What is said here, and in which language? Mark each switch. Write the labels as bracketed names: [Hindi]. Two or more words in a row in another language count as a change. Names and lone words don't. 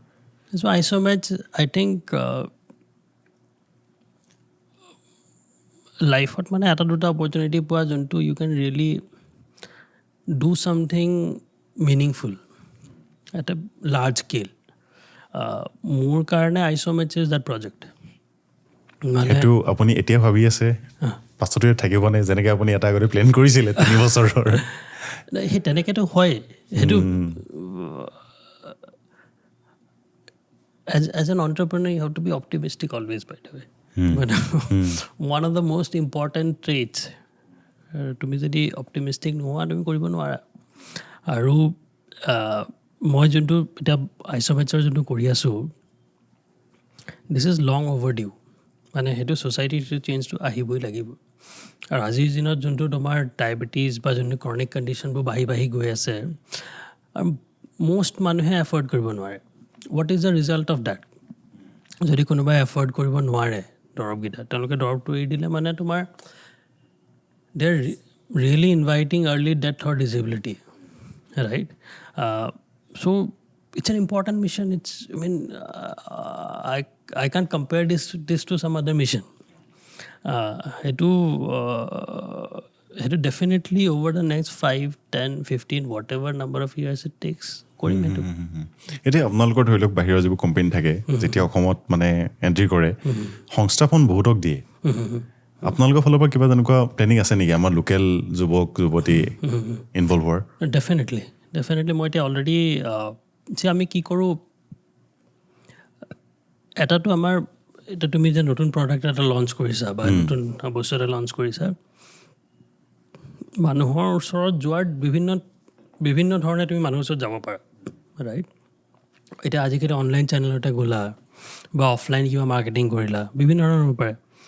[English] So আইচমেটছ I think লাইফত [Assamese] মানে এটা দুটা [English] অপৰচুনিটি [Assamese] পোৱা যোনটো [English] you can really do something meaningful at a large scale [Assamese] মোৰ কাৰণে [English] আইচমেটছ is that project [Assamese] সেইটো আপুনি এতিয়া ভাবি আছে পাছতো থাকিব নে যেনেকৈ আপুনি এটা আগতে প্লেন কৰিছিলে 3 বছৰৰ সেই তেনেকৈতো হয় সেইটো [English] as an entrepreneur you have to be optimistic always by the way but one of the most important traits [Assamese] তুমি যদি অপটিমিষ্টিক নোহোৱা তুমি কৰিব নোৱাৰা আৰু মই যোনটো এতিয়া আইচমেটছৰ যোনটো কৰি আছোঁ [English] this is long overdue [Assamese] মানে সেইটো ছ'চাইটিটো চেঞ্জটো আহিবই লাগিব আৰু আজিৰ দিনত যোনটো তোমাৰ ডায়েবেটিছ বা যোনটো [English] chronic conditionবোৰ [Assamese] বাঢ়ি গৈ আছে আৰু মষ্ট মানুহে এফৰ্ড কৰিব নোৱাৰে [English] what is the result of that [Assamese] যদি কোনোবাই এফৰ্ড কৰিব নোৱাৰে দৰৱকেইটা তেওঁলোকে দৰৱটো এৰি দিলে মানে তোমাৰ [English] they are really inviting early death or disability right so' it's an important mission. I can't compare this to some other mission. Itu definitely over the next 5, 10, 15, whatever number of years it takes. [Assamese] কৰিম সেইটো এতিয়া আপোনালোকৰ ধৰি লওক বাহিৰৰ যিবোৰ কোম্পানী থাকে যেতিয়া অসমত মানে এণ্ট্ৰি কৰে সংস্থাপন বহুতক দিয়ে আপোনালোকৰ ফালৰ পৰা কিবা তেনেকুৱা প্লেনিং আছে নেকি আমাৰ লোকেল যুৱক যুৱতী ইনভলভ হোৱাৰ ডেফিনেটলি মই এতিয়া অলৰেডি যে আমি কি কৰোঁ এটাতো আমাৰ এতিয়া তুমি যে নতুন প্ৰডাক্ট এটা লঞ্চ কৰিছা বা নতুন বস্তু এটা লঞ্চ কৰিছা মানুহৰ ওচৰত যোৱাৰ বিভিন্ন বিভিন্ন ধৰণে তুমি মানুহৰ ওচৰত যাব পাৰা ৰাইট এতিয়া আজিকালি [English] online channelতে [Assamese] গ'লা বা অফলাইন কিবা মাৰ্কেটিং কৰিলা বিভিন্ন ধৰণৰ হ'ব পাৰে